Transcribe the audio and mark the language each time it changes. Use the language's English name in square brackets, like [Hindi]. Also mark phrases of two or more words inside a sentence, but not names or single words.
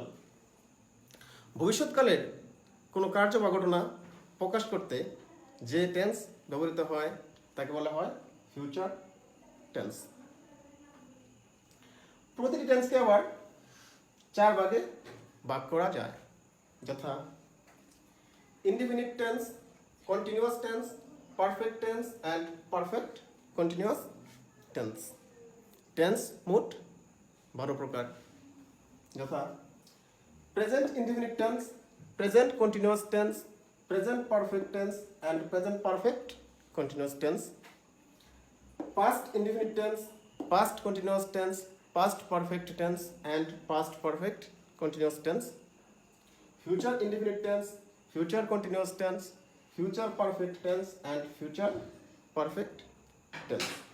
[Bangla] ভবিষ্যৎকালের কোনো কার্য বা ঘটনা প্রকাশ করতে যে টেন্স ব্যবহৃত হয় তাকে বলা হয় [English] future tense. [Bangla] প্রতিটি টেন্সকে আবার 4 ভাগে ভাগ করা যায়, যথা [English] indefinite tense, continuous tense, perfect tense and perfect continuous tense. Tense [Bangla] মোট 12 প্রকার, যথা [English] present indefinite tense, present continuous tense, present perfect tense and present perfect continuous tense. Past indefinite tense, past continuous tense, past perfect tense and past perfect continuous tense. Future indefinite tense, future continuous tense, future perfect tense and future perfect tense.